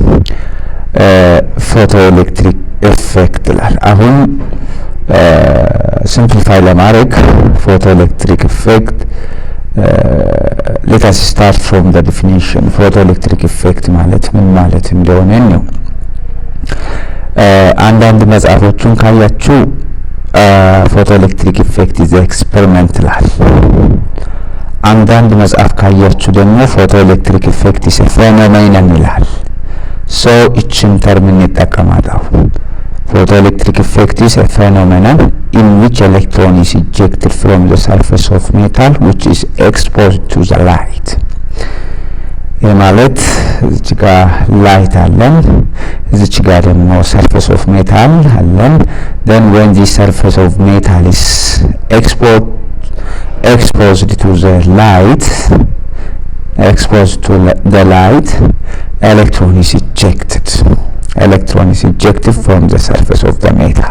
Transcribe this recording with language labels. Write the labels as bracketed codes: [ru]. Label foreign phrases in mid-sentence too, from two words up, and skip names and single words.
[en] photo electric effect [am] ይላል። አሁን [en] ሲምፕሊፋይ ለማድረግ photo electric effect let us start from the definition። photo electric effect [am] ማለት ምን ማለት እንደሆነ ነው። አንዳንድ መጽሐፎቹን ካያችሁ [en] photo electric effect is experimental። [am] አንዳንድ መጽሐፍ ካያችሁ ደግሞ [en] photo electric effect is a phenomenon [am] ይላል። ሶ እቺን ተርም እንጠቀማለን። [en] Photoelectric effect is a phenomenon in which electron is ejected from the surface of metal which is exposed to the light. [am] ማለት እዚህ ጋር ላይት አለን፣ እዚህ ጋር ደግሞ [en] surface of metal [am] አለን። [en] then when the surface of metal is exposed to the light, electron is ejected. Electron is ejected from the surface of the metal.